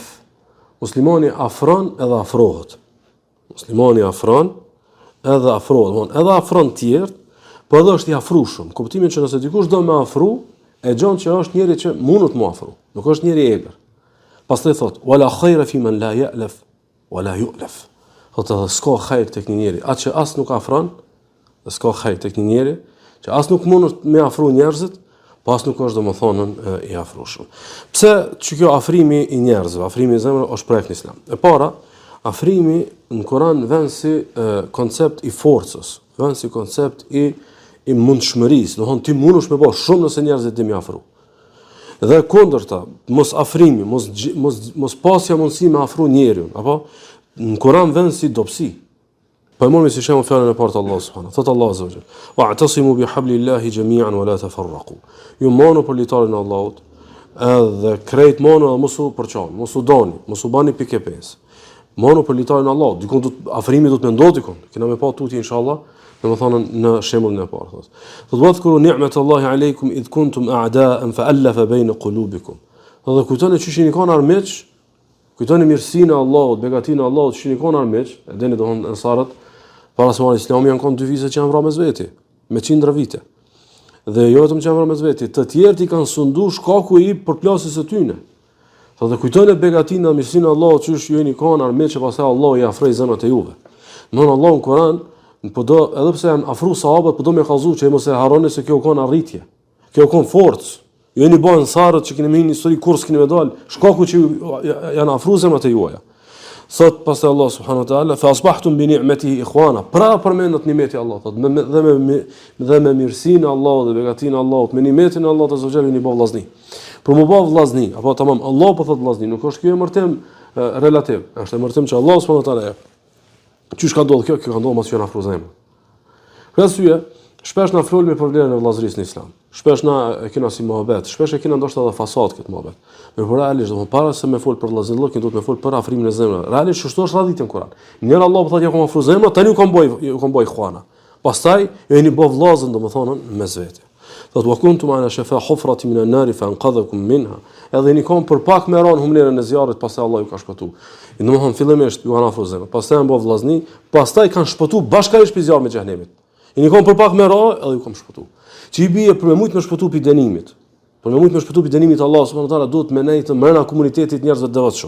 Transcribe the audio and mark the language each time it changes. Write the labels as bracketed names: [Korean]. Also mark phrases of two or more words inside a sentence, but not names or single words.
[Albanian] Muslimani afron edhe afrohet. Muslimani afron edhe afrohet, edhe afron të tjerë, po edhe është i afrushëm. Kuptimin që nëse dikush do me afru, e gjon që është njëri që mundet mu afru, nuk është njëri i egër. Pastaj thot: [Arabic] "ولا خير فيمن لا يألف ولا يؤلف." [Albanian] Thotë edhe s'ka hajër tek një njeri, atë që as nuk afron, dhe s'ka hajër tek një njeri që as nuk mundet me afru njerëzit, po as nuk është domethënën i afrushëm. Pse që kjo afrimi i njerëzve, afrimi i zemrës është projekt në Islam. E para, afrimi në Kur'an vjen si koncept i forcës, vjen si koncept i mundshmërisë, do thonë ti mundesh me bë shumë nëse njerëzit të më afro. Dhe kundërta, mos afrimi, mos pasja mundësi me afru njeriu, apo në Kur'an vjen si dobësi. Po e morëm si shembull fjalën e parë të Allahut subhanahu. [Arabic] Thot الله عز وجل: "واعتصموا بحبل الله جميعا ولا تفرقوا." [Albanian] Ju monu për litarin e Allahut, edhe krejt monu dhe mos u përçani, mos u doni, mos u bani pikë 5. Monu për litarin e Allahut, dikon afrimi do të më ndodh dikon. Kena me pa tutje inshallah. Domethënë në shembullin e parë thotë. [Arabic] Thot واذكروا نعمت الله عليكم إذ كنتم أعداء فألف بين قلوبكم. [Albanian] Dhe kujtoni që ishini kanë armiq, kujtoni mirësinë e Allahut, begatinë e Allahut, që ishini kanë armiq, e dini domthon ansarët para se marrin Islamin janë kanë 2 vite që janë vrarë mes veti, me qindra vite. Dhe jo vetëm që janë vrarë mes veti, të tjerët i kanë sundu shkaku i përplasjes së tyre. Thotë kujtoni begatinë dhe mirësinë e Allahut, që ishini kanë armiq që pastaj Allahu i afroi zemrat e juve. Domthon Allahu në Kur'an po do edhe pse janë afru sahabët, po do më kallëzu që mos e harroni se kjo ka arritje. Kjo ka forcë. Jo jeni bën ansarët që keni një histori kurs keni më dal, shkaku që janë afru zemrat e juaja. Sot pastaj [Arabic] الله سبحانه وتعالى فأصبحتم بنعمته إخوانا. [Albanian] Pra përmendet nimeti i Allahut, dhe me mirësinë e Allahut dhe begatinë e Allahut, me nimetin e Allahut [Arabic] عز وجل [Albanian] i bë vllazni. Për më bë vllazni, apo tamam, Allah po thot vllazni, nuk është kjo emërtim relativ, është emërtim që Allah [Arabic] سبحانه وتعالى [Albanian] qysh ka ndodhur kjo ka ndodhur mos janë afru zemrën. Për arsye, shpesh na flasim për vlerën e vllazërisë në Islam. Shpesh na e kena si mohabet, shpesh e kena ndoshta edhe fasad këtë mohabet. Por realisht, domethënë para se me fol për vllazërinë, duhet me fol për afrimin e zemrës. Realisht çështë është radhitën në Kur'an. Njëra Allah po thotë ja kam afru zemrën, tani u kam boj xhuana. Pastaj jeni bë vllazën domethënë mes vete. [Arabic] Thotë وكنتم على شفا حفرة من النار فأنقذكم منها. [Albanian] Edhe jeni kom për pak me ran humlerën e zjarrit, pastaj Allah ju ka shpëtuar. Domethënë fillimisht ju kanë afru zemrën, pastaj janë bë vllazni, pastaj kanë shpëtuar bashkërisht me zjarrin e xhenemit. Jeni kom për pak me ra, edhe ju kam shpëtuar. Që i bie për me shumë të shpëtuar pi dënimit. Por me mujt me shpëtu pi dënimit të Allahut [Arabic] سبحانه وتعالى [Albanian] duhet me nejtë mbrana komunitetit njerëzve të devotshëm.